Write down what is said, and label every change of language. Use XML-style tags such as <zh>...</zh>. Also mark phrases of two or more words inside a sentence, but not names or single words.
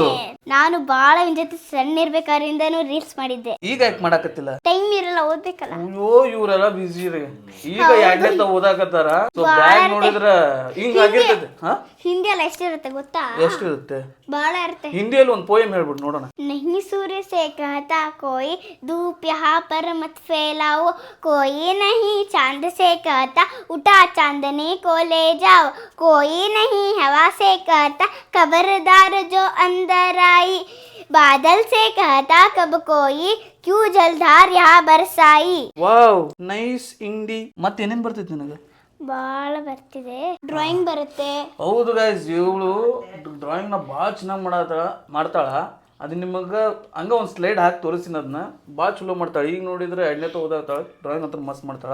<kn>ನಾನು ಬಹಳ ನಿನ್ ಜೊತೆ ಸಣ್ಣ ಇರ್ಬೇಕಾದ್ರಿಂದನೂ ರೀಲ್ಸ್ ಮಾಡಿದ್ದೆ. ಈಗ ಯಾಕೆ ಮಾಡಾಕತ್ತಿಲ್ಲ? ಟೈಮ್ ಇರಲ್ಲ, ಓದ್ಬೇಕಲ್ಲ. ಅಯ್ಯೋ ಇವರೆಲ್ಲ ಬಿಸಿ ರೀ. ಈಗ ಎರಡನೇ ಓದಾಕತ್ತಾರ. ಸೊ ಬ್ಯಾಗ್ ನೋಡಿದ್ರ ಹಿಂಗ ಆಗಿರ್ತದೆ. ಹಿಂದಿ ಎಲ್ಲ ಎಷ್ಟಿರುತ್ತೆ ಗೊತ್ತಾ? ಎಷ್ಟಿರುತ್ತೆ? ಬಹಳ ಇರುತ್ತೆ. ಹಿಂದಿಯಲ್ಲಿ ಒಂದು ಪೋಯಮ್ ಹೇಳ್ಬಿಟ್ಟು ನೋಡೋಣ.</kn> <hi>नहीं सूर्य से कहता कोई धूप यहाँ पर मत फैलाओ, कोई नहीं चांद से कहता उठा चांदनी को ले जाओ, कोई नहीं हवा से कहता खबरदार जो अंदर आई, बादल से कहता कब कोई क्यों जलधार यहाँ बरसाई.</hi> <kn>ವಾವ್, ನೈಸ್ ಇಂಡಿ. ಮತ್ತೆ ಏನೇನ್ ಬರ್ತೈತಿ ನಿನಗೆ? ಬಹಳ ಬರ್ತಿದೆ. ಡ್ರಾಯಿಂಗ್ ಬರುತ್ತೆ. ಹೌದು ಗೈಸ್, ಇವಳು ಡ್ರಾಯಿಂಗ್ ನ ಬಹಳ ಚೆನ್ನಾಗಿ ಮಾಡ್ತಾಳ. ಅದು ನಿಮಗೆ ಹಂಗ ಒಂದು ಸ್ಲೈಡ್ ಹಾಕಿ ತೋರಿಸಿನ ಅದನ್ನ ಭಾಳ ಚಲೋ ಮಾಡ್ತಾಳೆ. ಈಗ ನೋಡಿದ್ರೆ ಎಣ್ಣೆ ತಗೋದಾಗ್ತಾಳೆ, ಡ್ರಾಯಿಂಗ್ ಅಂತ ಮಸ್ತ್ ಮಾಡ್ತಾಳೆ.</kn>